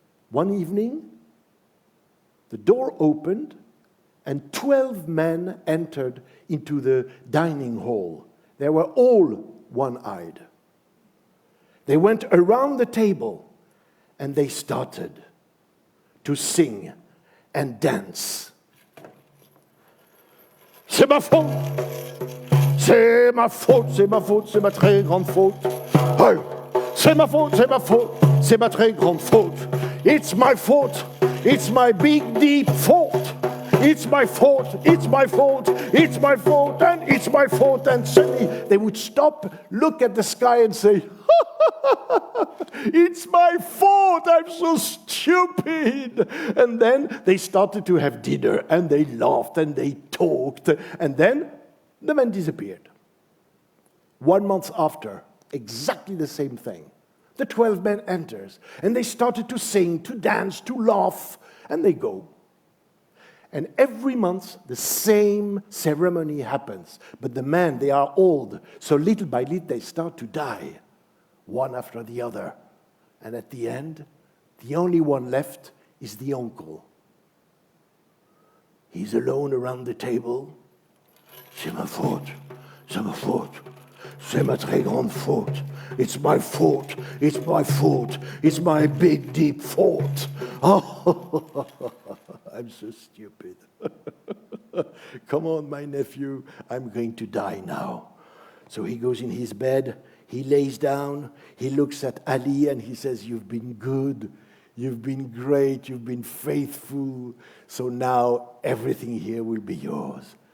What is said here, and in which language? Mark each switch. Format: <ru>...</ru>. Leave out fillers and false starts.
<en>One evening, the door opened and 12 men entered into the dining hall. They were all one-eyed. They went around the table and they started to sing and dance.</en> <fr>C'est ma faute, c'est ma faute, c'est ma faute, c'est ma très grande faute. Hey, c'est ma faute, c'est ma faute, c'est ma très grande faute.</fr> <en>It's my fault, it's my big deep fault. It's my fault, it's my fault, it's my fault, and it's my fault. And suddenly they would stop, look at the sky and say, it's my fault, I'm so stupid. And then they started to have dinner, and they laughed, and they talked, and then the man disappeared. 1 month after, exactly the same thing. The 12 men enters, and they started to sing, to dance, to laugh, and they go. And every month, the same ceremony happens. But the men, they are old, so little by little they start to die, one after the other. And at the end, the only one left is the uncle. He's alone around the table.</en> <fr>C'est ma faute, c'est ma faute, c'est ma très grande faute.</fr> <en>It's my fault, it's my fault, it's my big deep fault. Oh, I'm so stupid. Come on, my nephew, I'm going to die now. So he goes in his bed, he lays down, he looks at Ali and he says, you've been good, you've been great, you've been faithful, so now everything here will be yours.</en>